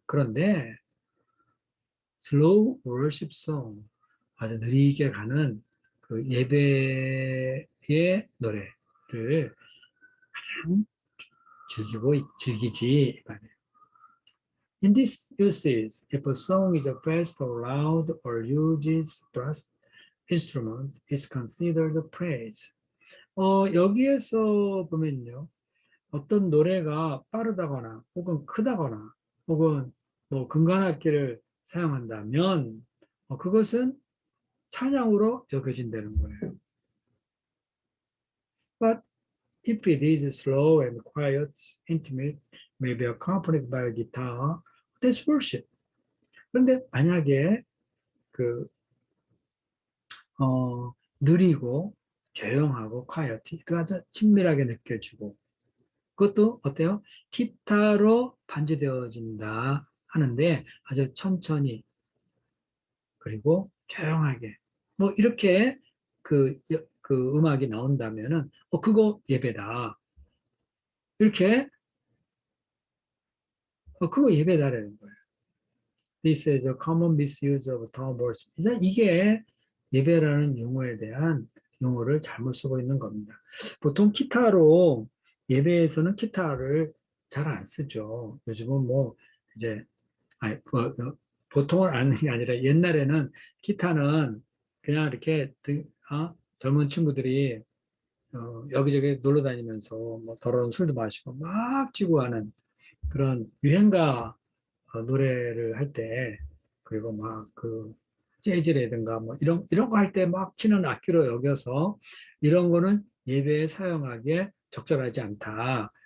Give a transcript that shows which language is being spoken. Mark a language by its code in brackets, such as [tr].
[ko] 그런데 [en] slow worship song, [ko] 아주 느리게 가는 그 예배의 노래를 가장 즐기지. [en] In this usage, if a song is fast or loud or uses brass instrument, is considered praise. [ko] 여기에서 보면요. 어떤 노래가 빠르다거나 혹은 크다거나 혹은 뭐 금관악기를 사용한다면 그것은 찬양으로 여겨진다는 거예요. [en] But if it is slow and quiet, intimate, maybe accompanied by a guitar, that's worship. [ko] 그런데 만약에 그 느리고 조용하고 quiet, 그 아주 친밀하게 느껴지고 그것도 어때요? 기타로 반주되어진다 하는데 아주 천천히 그리고 조용하게 뭐 이렇게 그 음악이 나온다면은, 그거 예배다. 이렇게, 그거 예배다라는 거예요. [en] This is a common misuse of term worship. [ko] 이게 예배라는 용어에 대한 용어를 잘못 쓰고 있는 겁니다. 보통 기타로, 예배에서는 기타를 잘 안 쓰죠. 요즘은 뭐, 이제, 아니, 보통은 아는 게 아니라 옛날에는 기타는 그냥 이렇게 젊은 친구들이 여기저기 놀러 다니면서 뭐 더러운 술도 마시고 막 치고 하는 그런 유행가 노래를 할 때, 그리고 막 그 재즈라든가 뭐 이런 거 할 때 막 치는 악기로 여겨서 이런 거는 예배에 사용하기에 적절하지 않다.